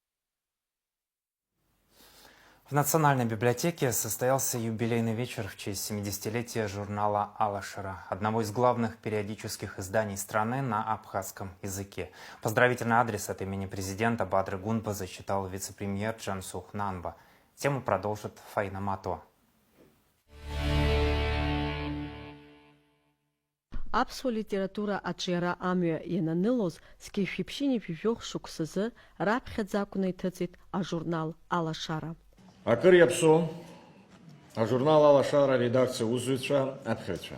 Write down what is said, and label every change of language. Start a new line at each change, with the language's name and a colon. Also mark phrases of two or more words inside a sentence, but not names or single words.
Russian: В Национальной библиотеке состоялся юбилейный вечер в честь 70-летия журнала «Алашара», одного из главных периодических изданий страны на абхазском языке. Поздравительный адрес от имени президента Бадры Гунба зачитал вице-премьер Джансух Нанба. Тему продолжит Фаина Мато.
Abkhazian: Апсуа литература аҿиара амҩа иананылоз зқьышәиԥшьыни жәижәох шықәсазы раԥхьаӡакәны иҭыҵит ажурнал «Алашара». Акыр иаԥсоу ажурнал «Алашара» редакциа усзуҩцәа, аԥхьаҩцәа.